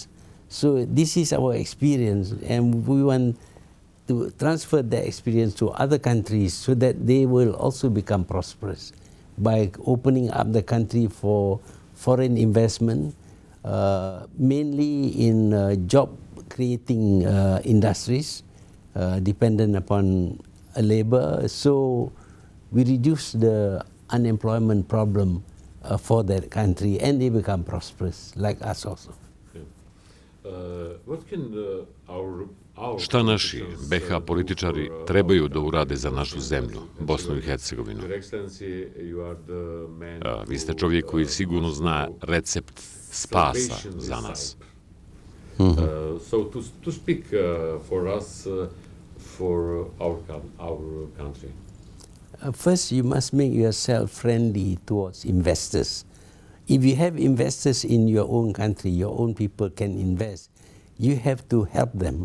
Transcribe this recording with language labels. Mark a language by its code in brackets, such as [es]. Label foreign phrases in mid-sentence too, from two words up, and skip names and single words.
[en] So this is our experience, and we want to transfer that experience to other countries so that they will also become prosperous by opening up the country for foreign investment, mainly in job-creating industries dependent upon labor. So we reduce the unemployment problem for that country, and they become prosperous, like us also. [bs] Šta naši BiH političari trebaju da urade za našu zemlju, Bosnu i Hercegovinu? Vi ste čovjek koji sigurno zna recept spasa za nas. [en] So to speak for us, for our country. First, you must make yourself friendly towards investors. If you have investors in your own country, your own people can invest, you have to help them.